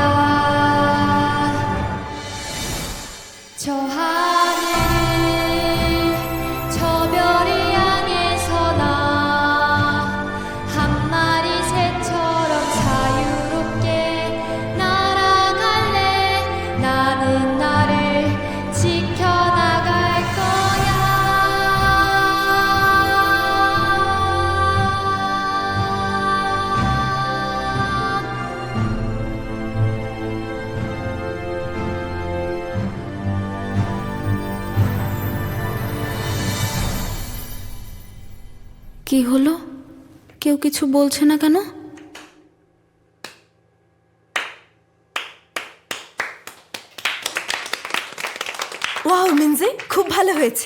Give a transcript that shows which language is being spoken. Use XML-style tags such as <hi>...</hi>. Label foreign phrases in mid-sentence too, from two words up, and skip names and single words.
<ko>저 하늘 저 별이 향해서 나 한 마리 새처럼 자유롭게 날아갈래. 나는 나를 지켜나갈 거야.</ko> <bn>কি হলো? কেউ কিছু বলছে না কেন? ওয়াও মিঞ্জে, খুব ভালো হয়েছে।</bn>